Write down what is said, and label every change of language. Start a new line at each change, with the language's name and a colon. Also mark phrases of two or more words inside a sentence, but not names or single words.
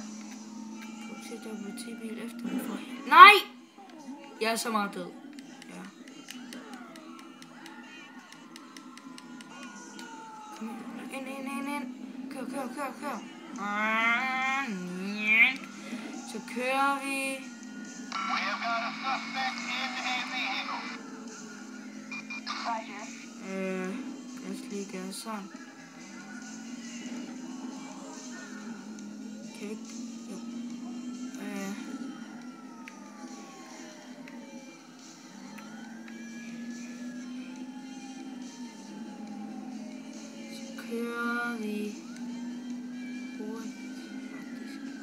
Danish: Kan du se, der er politibil efter mig for? Nej! Jeg er så meget død. Ja. Kom ind. Kør. Så kører vi.
English: We have got a suspect in a vehicle.
Danish: Lad os lige gøre sådan. Kan vi ikke? Jo. Så kører vi hurtigt, faktisk.